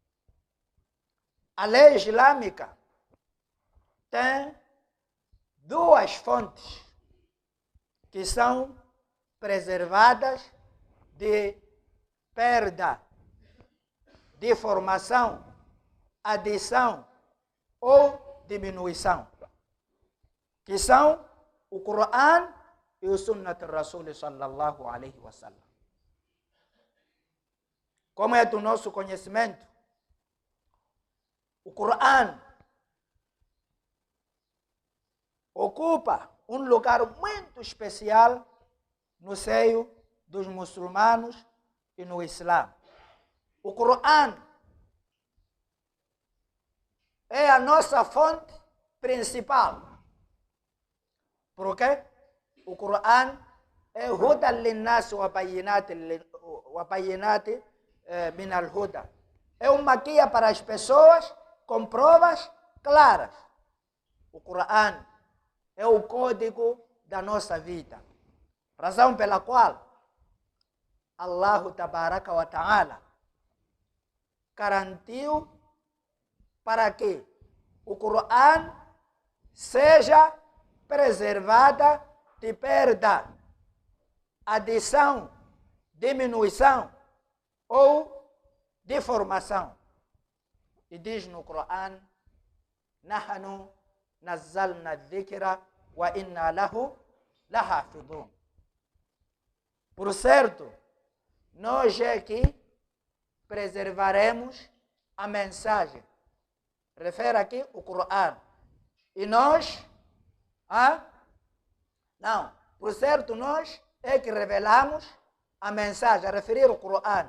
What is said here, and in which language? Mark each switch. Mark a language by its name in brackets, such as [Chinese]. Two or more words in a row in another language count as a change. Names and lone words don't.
[Portuguese] A lei islâmica tem duas fontes que são preservadas de perda, deformação, adição ou diminuição, que são o Coran e o [Arabic] سنة رسول صلى الله عليه وسلم. [Portuguese] Como é do nosso conhecimento, o Coran ocupa um lugar muito especial no seio dos muçulmanos e no Islã. O Coran é a nossa fonte principal. Por quê? O Coran é [Arabic] هدى للناس وبينات من الهدى. [Portuguese] É uma guia para as pessoas com provas claras. O Coran é o código da nossa vida. Razão pela qual [Arabic] الله تبارك وتعالى [Portuguese] garantiu para que o Coran seja preservada de perda, adição, diminuição ou deformação. E diz no Coran: [Arabic] نحن نزلنا الذكر وإنا له لحافظون. [Portuguese] Por certo, nós aqui preservaremos a mensagem. Refere aqui o Coran. E nós, não, por certo, nós é que revelamos a mensagem, a referir o Coran.